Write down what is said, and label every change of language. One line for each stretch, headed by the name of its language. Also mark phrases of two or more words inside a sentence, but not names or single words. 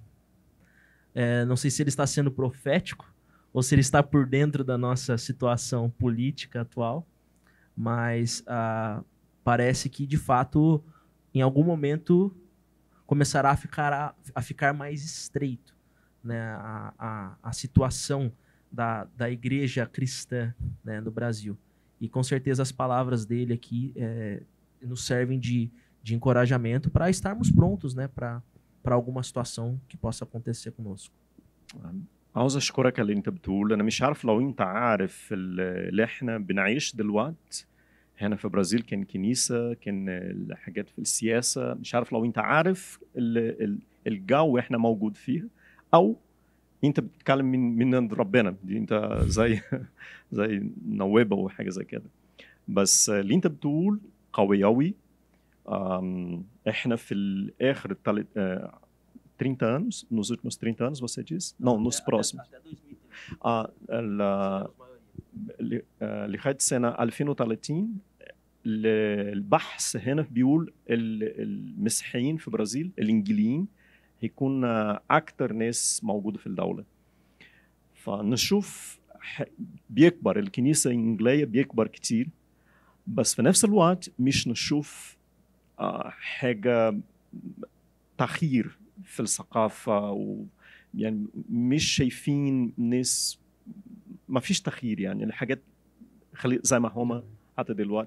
Portuguese: Não sei se ele está sendo profético ou se ele está por dentro da nossa situação política atual, mas parece que, de fato, em algum momento começará a ficar mais estreito, né, a situação da igreja cristã, né, no Brasil. E com certeza as palavras dele aqui nos servem de encorajamento para estarmos prontos, né, para alguma situação que possa acontecer conosco.
Arabic: عاوز اشكرك على اللي انت بتقول. انا مش عارف لو انت عارف اللي احنا بنعيش دلوقتي هنا في برازيل، كان كنيسة، كان الحاجات في السياسة. مش عارف لو انت عارف الجو احنا موجود فيه او انت بتتكلم من عند ربنا. دي انت زي نوابة وحاجة زي كده. بس اللي انت بتقول قوي قوي. احنا في الاخر
Portuguese: 30 anos, nos últimos 30 anos, você diz? Não, nos próximos. Até 2030.
Arabic: لغاية سنة 2030 البحث هنا بيقول المسيحيين في برازيل الإنجيليين هيكون أكتر ناس موجودة في الدولة. فنشوف بيكبر الكنيسة الإنجيلية بيكبر كتير، بس في نفس الوقت مش نشوف حاجة تغيير في الثقافة، يعني مش شايفين ناس، ما فيش تغيير، يعني الحاجات خلي زي ما هما حتى دلوقتي.